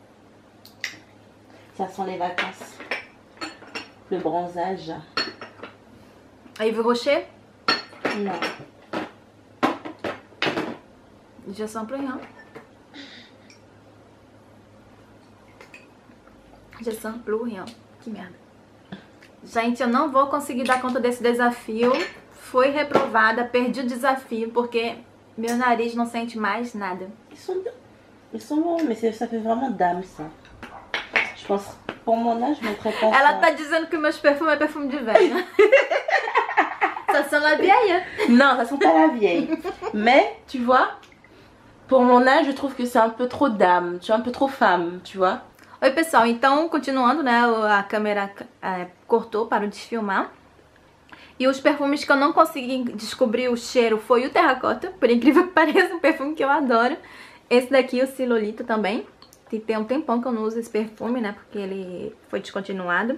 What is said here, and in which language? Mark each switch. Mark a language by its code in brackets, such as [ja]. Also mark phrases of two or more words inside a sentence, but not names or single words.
[fr] Ça sent les vacances. Le bronzage. Yves Rocher? Non. Je sens plus rien. Je sens plus rien. [pt] Que merda. Gente, eu não vou conseguir dar conta desse desafio. Fui reprovada, perdi o desafio porque Meu nariz não sente mais nada. [fr] Ils sont bons, mais ça fait vraiment dame, ça. Je pense, pour mon âge, je mettrais pas [pt] Ela [fr] ça. [pt] tá dizendo que meus perfumes é perfume de velho, né? [fr] Ça sent la vieille. Non, ça sent pas la vieille. Mais, tu vois, pour mon âge, je trouve que c'est un peu trop dame. Tu vois, un peu trop femme, tu vois. [pt] Oi, pessoal. Então, continuando, né? A câmera cortou, parou de filmar. E os perfumes que eu não consegui descobrir o cheiro foi o Terracota. Por incrível que pareça, um perfume que eu adoro. Esse daqui, o Silolito também. Tem um tempão que eu não uso esse perfume, né? Porque ele foi descontinuado.